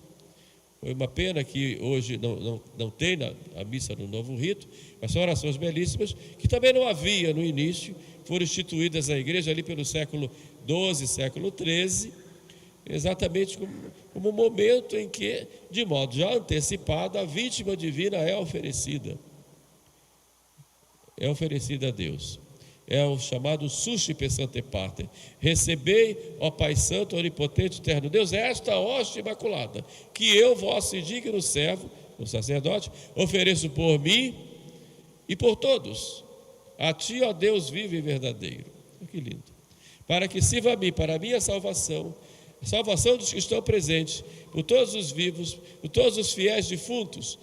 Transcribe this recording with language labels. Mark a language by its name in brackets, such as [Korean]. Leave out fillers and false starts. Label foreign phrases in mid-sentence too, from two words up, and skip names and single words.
[Portuguese] Foi uma pena que hoje não tem a missa no novo rito, mas são orações belíssimas, que também não havia no início, foram instituídas na igreja ali pelo século XII, século XIII, exatamente como um momento em que, de modo já antecipado, a vítima divina é oferecida a Deus. É o chamado [Latin] suscipe sante pater. [Portuguese] Recebei, ó Pai Santo, onipotente, eterno Deus, esta hóstia imaculada, que eu, vosso indigno servo, o sacerdote, ofereço por mim e por todos. A ti, ó Deus vivo e verdadeiro. Que lindo. Para que sirva a mim, para a minha salvação, a salvação dos que estão presentes, por todos os vivos, por todos os fiéis defuntos.